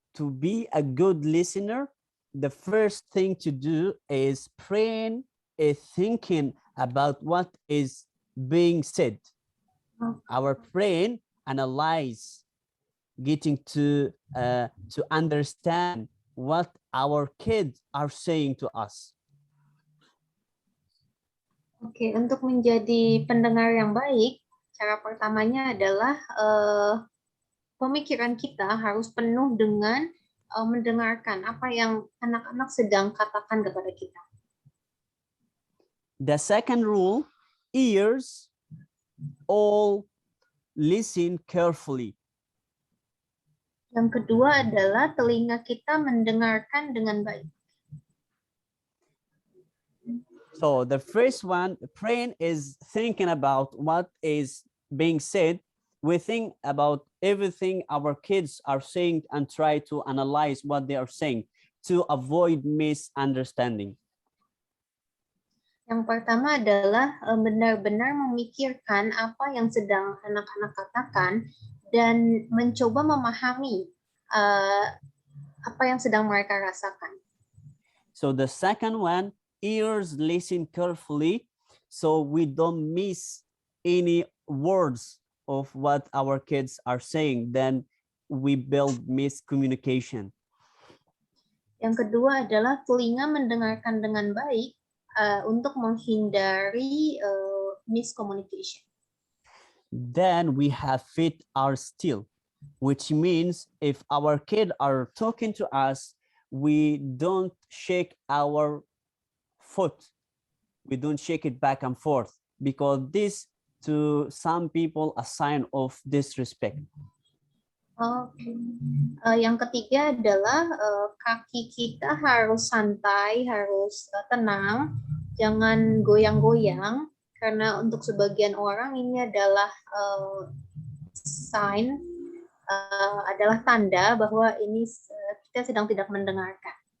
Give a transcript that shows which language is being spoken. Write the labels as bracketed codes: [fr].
[en] to be a good listener, the first thing to do is praying, is thinking about what is being said. Our brain analyze, getting to understand what our kids are saying to us. [id] Oke, untuk menjadi pendengar yang baik, cara pertamanya adalah pemikiran kita harus penuh dengan mendengarkan apa yang anak-anak sedang katakan kepada kita. [en] The second rule, ears all listen carefully. [id] Yang kedua adalah telinga kita mendengarkan dengan baik. [en] So the first one, praying, is thinking about what is being said. We think about everything our kids are saying and try to analyze what they are saying to avoid misunderstanding. [id] Yang pertama adalah benar-benar memikirkan apa yang sedang anak-anak katakan dan mencoba memahami apa yang sedang mereka rasakan. [en] So the second one, ears listen carefully so we don't miss any words of what our kids are saying. Then we build miscommunication. [id] Yang kedua adalah telinga mendengarkan dengan baik untuk menghindari miscommunication. [en] Then we have feet are still, which means if our kids are talking to us, we don't shake our foot. We don't shake it back and forth, because this to some people a sign of disrespect. [id] Oke. Yang ketiga adalah kaki kita harus santai, harus tenang, jangan goyang-goyang, karena untuk sebagian orang ini adalah sign, adalah tanda bahwa ini kita sedang tidak mendengarkan.